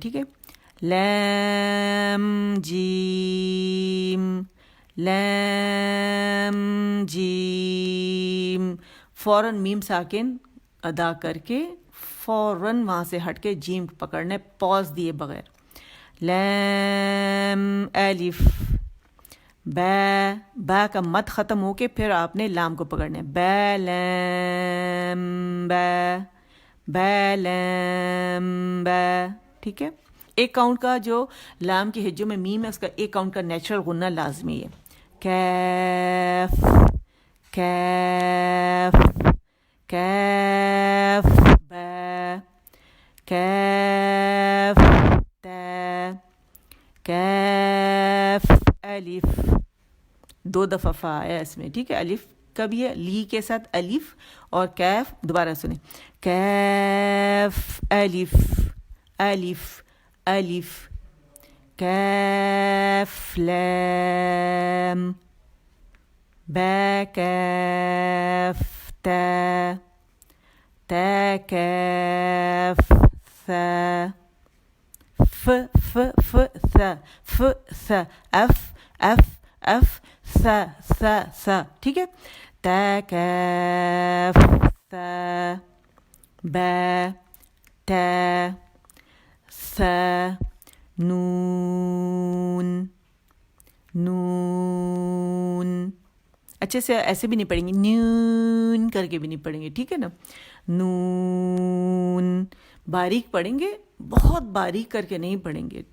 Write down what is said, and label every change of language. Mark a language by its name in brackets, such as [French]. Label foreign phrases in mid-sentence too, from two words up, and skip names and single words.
[Urdu] ٹھیک ہے, لام جیم, لام جیم. فوراً میم ساکن ادا کر کے فوراً وہاں سے ہٹ کے جیم پکڑنے, پاز دیے بغیر. لام الف. با, با کا مد ختم ہو کے پھر آپ نے لام کو پکڑنا ہے. با لام با, با لام با. ٹھیک ہے, ایک کاؤنٹ کا جو لام کے ہجوں میں میم ہے اس کا ایک کاؤنٹ کا نیچرل غنہ لازمی ہے. کیف, کیف, کیف. با, کیف. تا, کیف. الف. دو دفعہ فا ہے اس میں. ٹھیک ہے, الف کا بھی ہے لی کے ساتھ الف, اور کیف. دوبارہ سنیں, کیف الف, الف, الف. کیف لام. با کیف تا, تا کیف ثا. ف ف ف ثا, ف ثا. اف, اف, اف. ثا, ثا, ثا. ٹھیک ہے, تا کیف ثا. با تا, ثا. نون, نون. اچھے سے ایسے بھی نہیں پڑھیں گے, نون کر کے بھی نہیں پڑھیں گے. ٹھیک ہے نا, نون. باریک پڑھیں گے, بہت باریک کر کے نہیں پڑھیں گے.